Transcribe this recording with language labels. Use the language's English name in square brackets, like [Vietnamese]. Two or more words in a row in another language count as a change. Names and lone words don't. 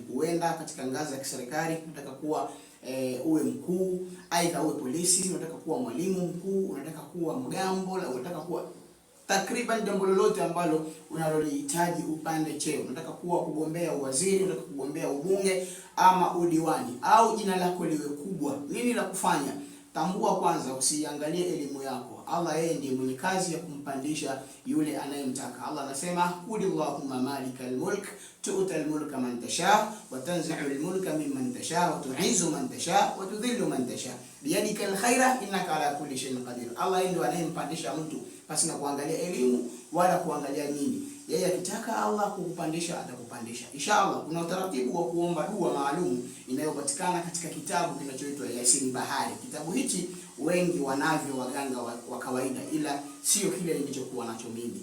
[Swahili] Huenda katika ngazi ya kiserikali unataka kuwa uwe mkuu, aidha uwe polisi, unataka kuwa mwalimu mkuu, unataka kuwa mgambo, unataka kuwa takriban jambo lolote ambalo unalolihitaji upande cheo. Unataka kuwa kugombea uwaziri, unataka kugombea ubunge ama udiwani, au jina lako liwe kubwa. Nini la kufanya? Tambua kwanza, usiangalie elimu yako. Allah yeye ndiye mwenye kazi ya kumpandisha yule anayemtaka. Allah anasema, [Arabic] "قل اللهم مالك الملك تؤتي الملك من تشاء وتنزع الملك ممن تشاء وتعز من تشاء وتذل من تشاء بيدك الخير إنك على كل شيء قدير." [Swahili] Allah yeye ndiye anayempandisha mtu basi na kuangalia elimu wala kuangalia nini. Yeye akitaka Allah kukupandisha atakupandisha. Inshallah kuna utaratibu wa kuomba dua maalum inayopatikana katika kitabu kinachoitwa Yasin Bahari. Kitabu hichi wengi wanavyo waganga wa kawaida, ila sio kile nilichokuwa nacho mimi.